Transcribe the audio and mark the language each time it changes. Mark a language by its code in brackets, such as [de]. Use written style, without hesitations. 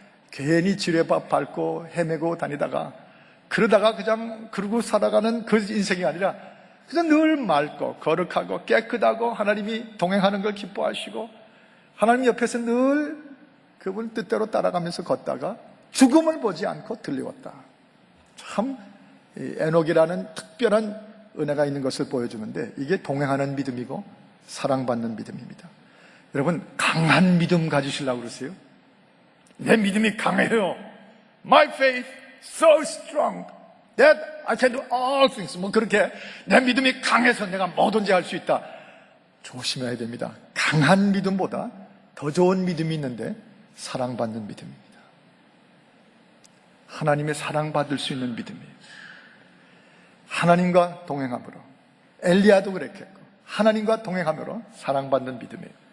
[ko] 괜히 지뢰밥 밟고 헤매고 다니다가 그러다가 그냥 그러고 살아가는 그 인생이 아니라 그냥 늘 맑고 거룩하고 깨끗하고 하나님이 동행하는 걸 기뻐하시고 하나님 옆에서 늘 그분 뜻대로 따라가면서 걷다가 죽음을 보지 않고 들려왔다. 참 에녹이라는 특별한 은혜가 있는 것을 보여주는데 이게 동행하는 믿음이고 사랑받는 믿음입니다. 여러분 강한 믿음 가지시려고 그러세요? 내 믿음이 강해요. [en] My faith so strong that I can do all things. [ko] 그렇게 내 믿음이 강해서 내가 뭐든지 할 수 있다. 조심해야 됩니다. 강한 믿음보다 더 좋은 믿음이 있는데 사랑받는 믿음입니다. 하나님의 사랑받을 수 있는 믿음이에요. 하나님과 동행함으로 엘리야도 그랬겠고 하나님과 동행함으로 사랑받는 믿음이에요.